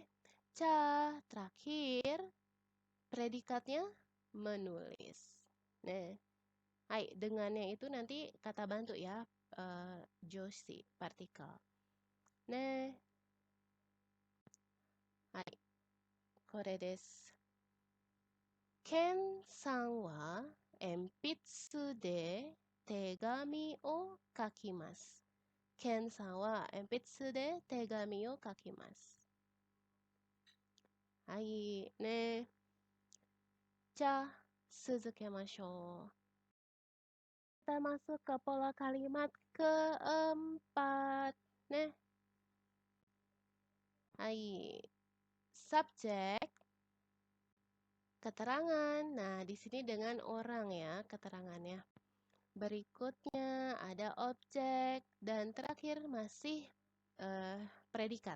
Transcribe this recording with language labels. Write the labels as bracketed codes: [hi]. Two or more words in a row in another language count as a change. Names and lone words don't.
[id] Terakhir predikatnya menulis. Nah, hai, dengannya itu nanti kata bantu ya, joshi, partikel. Nah, hai, [ja] これです. ケンさんは鉛筆で手紙を書きます. ケンさんは鉛筆で手紙を書きます. はい、ね。すずけましょう. [id] Kita masuk ke pola kalimat keempat. Nah, hai. Subjek, keterangan. Nah, di sini dengan orang ya keterangannya. Berikutnya ada objek dan terakhir masih predikat.